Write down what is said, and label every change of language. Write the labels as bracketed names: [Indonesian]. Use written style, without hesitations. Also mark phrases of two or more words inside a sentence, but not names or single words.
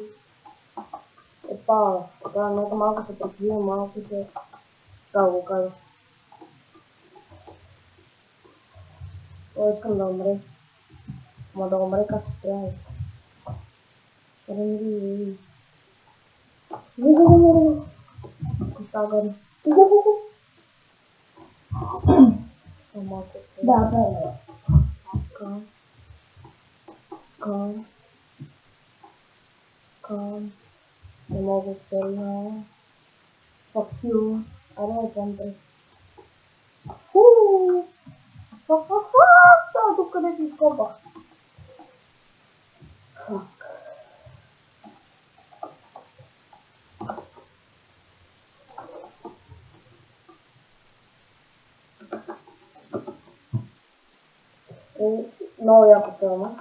[Bulgarian] Опа, така малко се прикрива, малко се... Така го кажа. О, искам да умре. Ама да умре как се трябва. Ренди. Гу-гу-гу-гу. Коста гори. Гу-гу-гу-гу. Да, да е. Come. Не мога да стърна. [English] Fuck you. [Bulgarian] Аре, център. Това тук къде си изкопах. Fuck. Много яко филма.